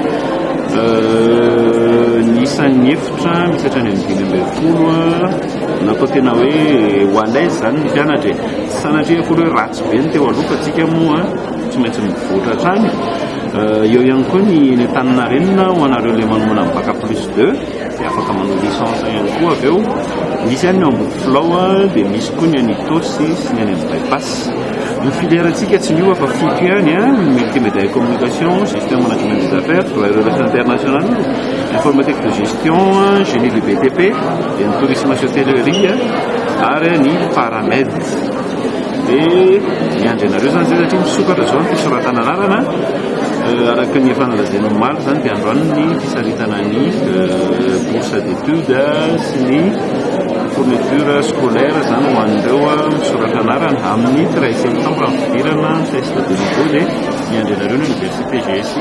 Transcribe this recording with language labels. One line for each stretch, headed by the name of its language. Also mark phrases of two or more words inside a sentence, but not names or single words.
Malagasy: Nisan'ny efitra misy hatrany amin'ny 5 natao tena hoe ho
French: à l'aise
Malagasy: zany ny mpianatra, sanatria folo hoe ratsy be ny teo aloha fa tsika moa tsy maintsy mivoatra hatrany. Eo ihany koa ny Antaninarenina ho anareo le manomana amin'ny
French: bac plus 2
Malagasy: dia afaka manao licence ihany koa avy eo. Misy ihany ny Ambodifilaho dia misy koa ny any Itosy sy ny any amin'ny bypass. Ny filière-tsika tsy miova fa fito ihany a:
French: multimédia et communication, système management des affaires, droit et relations internationales, informatique de gestion, génie du BTP,
Malagasy: dia ny tourisme sy hôtellerie ary ny paramed. Dia miandry anareo zany zay satria misokatra zao ny fisoratana anarana araka ny efa nalazaina omaly zany dia androany ny fisaritana ny
French: bourse d'études
Malagasy: sy ny
French: fourniture scolaire
Malagasy: zany ho an'ireo misoratra anarana amin'ny 13 septembre amin'ny fidirana
French: test de niveau
Malagasy: dia miandry anareo ny université GSI.